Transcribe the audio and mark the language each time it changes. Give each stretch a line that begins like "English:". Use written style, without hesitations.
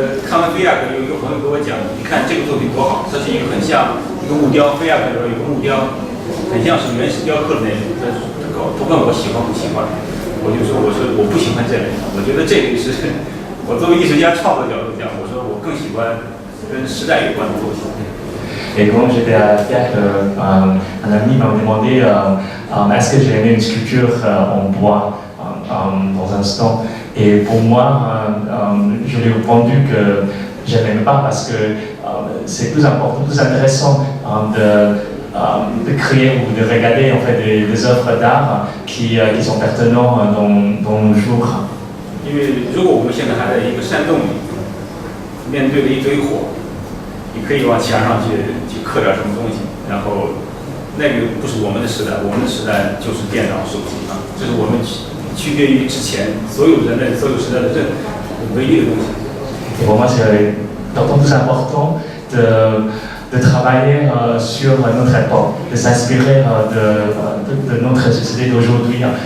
Chinese: 看完菲亚克，有一个朋友跟我讲，你看这个作品多好，这是一个很像一个木雕，菲亚克里边有个木雕，很像是原始雕刻的那种。不问我喜欢不喜欢，我就说我不喜欢这类，我觉得这类是我作为艺术家创作角度讲，我说我更喜欢跟时代有关的作品。
French: Et quand j'étais à Fiac, un ami m'a demandé est-ce que j'ai aimé une sculpture en bois dans un instant. Et pour moi, je lui ai répondu que je n'aimais pas parce que c'est plus important, plus intéressant de créer ou de regarder en fait des œuvres d'art qui sont pertinentes dans nos jours.
Chinese: 因为如果我们现在还在一个山洞里，面对着一堆火，你可以往墙上去刻点什么东西，然后那个不是我们的时代，我们的时代就是电脑、手机啊，这是我们区别于之前所有人类、所有时代的唯一的东西。
French: Et pour moi, c'est d'autant plus important de travailler sur notre époque, de s'inspirer de notre société d'aujourd'hui.